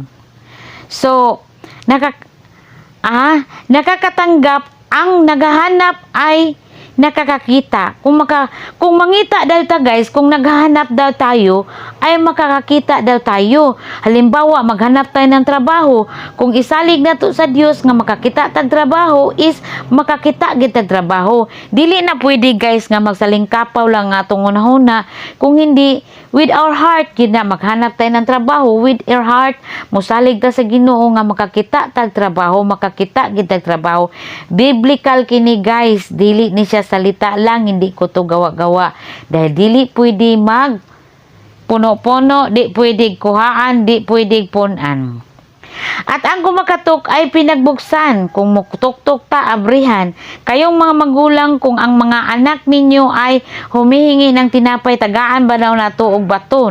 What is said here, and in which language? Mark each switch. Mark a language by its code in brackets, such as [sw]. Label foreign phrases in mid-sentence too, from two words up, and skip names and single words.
[tl] So nakakatanggap, ang naghahanap ay nakakakita. [ceb] Kung mangita daw ta, guys, [tl] kung naghahanap daw tayo, ay makakakita daw tayo. Halimbawa, maghanap tayo ng trabaho. [ceb] Kung isalig na to sa Diyos nga makakita tag trabaho, is makakita gid tag trabaho. Dili na pwede, guys, nga magsalingkapaw lang nga atong unahuna. [tl] Kung hindi, [en] with our heart, [tl] gid na maghanap tayo ng trabaho. [en] With our heart, [ceb] musalig ta sa Ginoo nga makakita tag trabaho, makakita gid tag trabaho. Biblical kini, guys. Dili ni siya salita lang, [tl] hindi ko to gawa-gawa. Dahil [ceb] dili pwede mag puno-puno, di pwede kuhaan, di pwede punan. [tl] At ang kumakatok ay pinagbuksan. [ceb] Kung mutok-tok ta, abrihan. [tl] Kayong mga magulang, kung ang mga anak ninyo ay humihingi ng tinapay, [ceb] tagaan ba daw nato og bato?